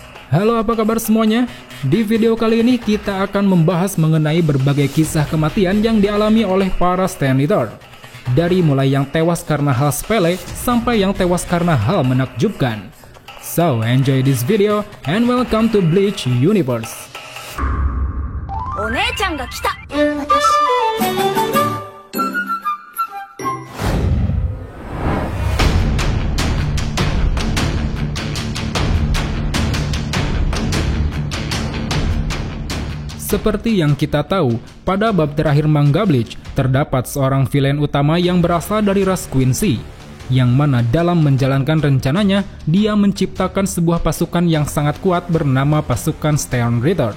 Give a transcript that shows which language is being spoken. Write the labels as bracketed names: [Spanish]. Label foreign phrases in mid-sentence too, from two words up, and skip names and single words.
[Indonesian] Halo, apa kabar semuanya? Di video kali ini kita akan membahas mengenai berbagai kisah kematian yang dialami oleh para [English] stand leader. [Indonesian] Dari mulai yang tewas karena hal sepele sampai yang tewas karena hal menakjubkan. [English] So, enjoy this video and welcome to Bleach Universe. [Japanese] お姉ちゃんが来た。 [Indonesian] Seperti yang kita tahu, pada bab terakhir manga Bleach, terdapat seorang villain utama yang berasal dari ras Quincy, yang mana dalam menjalankan rencananya, dia menciptakan sebuah pasukan yang sangat kuat bernama pasukan Stern Ritter.